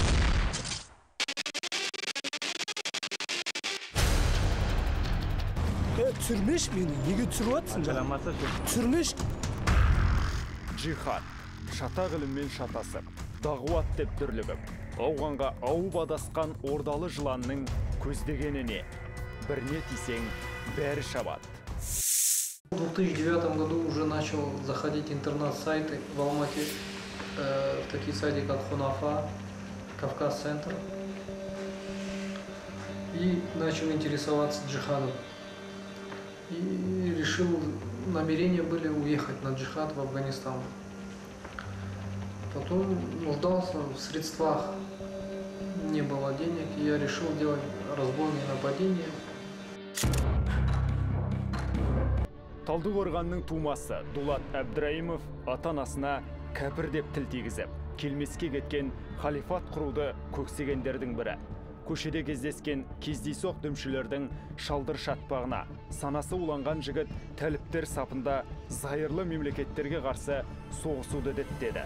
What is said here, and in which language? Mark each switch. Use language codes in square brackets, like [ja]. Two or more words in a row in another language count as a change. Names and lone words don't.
[kk] Түсірмеш мені, неге түсіріп атсың? Түсірмеш. Джихад, шатақ іліммен шатасып, дағуат деп дүрлігіп, ауғанға ауып адасқан ордалы жыланның көздегеніне, біріне тисең, бәрі шабады. [ru] В 2009 году уже начал заходить интернет-сайты в Алмате, такие сайты как Хунафа, Кавказ-центр, и начал интересоваться джихадом. И решил, намерения были уехать на джихад в Афганистан. Потом нуждался в средствах, не было денег, и я решил делать разбойные нападения. [kk] Талдықорғанның тумасы Дулат Абдраимов ата-анасына кәпір деп тіл тигізіп, келмеске кеткен халифат құруды көксегендердің бірі. Көшеде кездескен кездейсоқ дүмшілердің шалдыр шатпағына санасы уланған жігіт тәліптер сапында зайырлы мемлекеттерге қарсы соғысуды діттеді.